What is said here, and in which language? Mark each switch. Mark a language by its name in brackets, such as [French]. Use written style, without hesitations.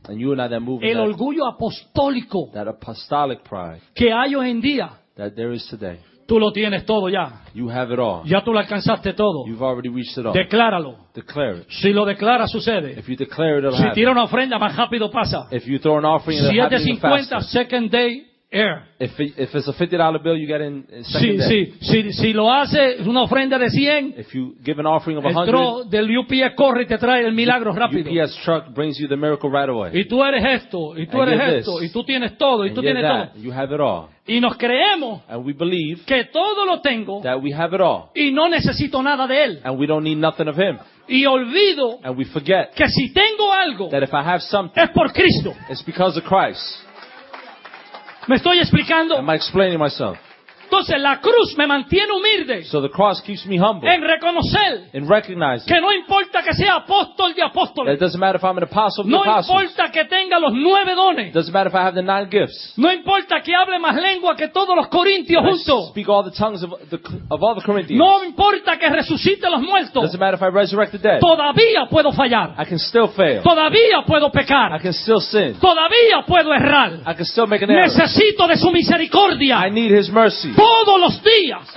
[English] And you and I that move [Spanish] el orgullo apostólico. [English] That apostolic pride. [Spanish] Que hay hoy en día. [English] That there is today. [Spanish] Tú lo tienes todo ya. [English] You have it all. [Spanish] Ya tú lo alcanzaste todo. [English] You've already reached it all. [Spanish] Decláralo. [English] Declare it. [Spanish] Si lo declara, sucede. [English] If you declare it, it'll [Spanish] happen. Si tira una ofrenda, más rápido pasa. [English] If you throw an offering, it'll happen faster. 750, second day air. If it's a $50 bill, you get in second [Spanish] si, [English] day. [Spanish] Si lo hace, es una ofrenda de 100. [English] If you give an offering of 100. [Spanish] El del UPS corre y te trae el milagro rápido. [English] UPS truck brings you the miracle right away. [Spanish] Y tú eres esto, y tú [English] and [Spanish] eres esto, [English] this. [Spanish] Y tú tienes todo, y tú tienes [English] that, [Spanish] todo. [English] You have it all. [Spanish] Y nos creemos [English] and we believe [Spanish] que todo lo tengo [English] that we have it all. [Spanish] Y no necesito nada de él. [English] And we don't need nothing of him. [Spanish] Y olvido [English] and we forget [Spanish] que si tengo algo [English] that if I have something, [Spanish] es por Cristo. [English] It's because of Christ. [Spanish] ¿Me estoy explicando? [English] Am I explaining myself? [Spanish] Entonces la cruz me mantiene humilde. [English] So the cross keeps me humble. [Spanish] En reconocer. [English] In recognizing. [Spanish] Que no importa que sea apóstol de apóstoles. [English] It doesn't matter if I'm an apostle of [Spanish] no No importa que tenga los 9 dones. [English] It doesn't matter if I have the 9 gifts. [Spanish] No importa que hable más lengua que todos los corintios juntos. [English] I speak all the tongues of all the Corinthians. [Spanish] No importa que resucite los muertos. [English] It doesn't matter if I resurrect the dead. [Spanish] Todavía puedo fallar. [English] I can still fail. [Spanish] Todavía puedo pecar. [English] I can still sin. [Spanish] Todavía puedo errar. [English] I can still make an error. [Spanish] Necesito de su misericordia. [English] I need his mercy. [Spanish] Todos los días.